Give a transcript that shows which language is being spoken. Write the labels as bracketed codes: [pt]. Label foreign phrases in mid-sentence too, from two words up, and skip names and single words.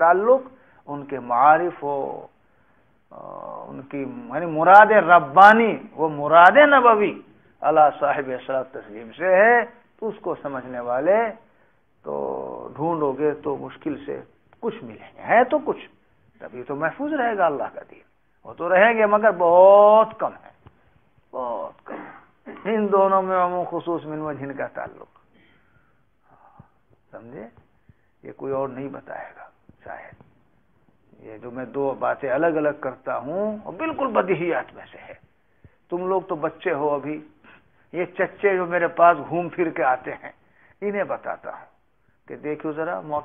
[ur] تعلق ان کے معارف و ان کی یعنی مراد ربانی وہ مراد نبوی اللہ صاحب صلاۃ تسلیم سے ہے، تو اس کو سمجھنے والے تو ڈھونڈو گے تو مشکل سے کچھ ملیں گے، ہے تو کچھ، تبھی تو محفوظ رہے گا اللہ کا دین، وہ تو رہیں گے مگر بہت کم ہے، بہت کم ہے۔ ان دونوں میں عموم خصوص من وجہ کا تعلق، سمجھے؟ یہ کوئی اور نہیں بتائے گا شاید، یہ جو میں دو باتیں الگ الگ کرتا ہوں اور بالکل بدیہیات میں سے ہے۔ تم لوگ تو بچے ہو ابھی، یہ چچے جو میرے پاس گھوم پھر کے آتے ہیں انہیں بتاتا ہوں کہ دیکھو ذرا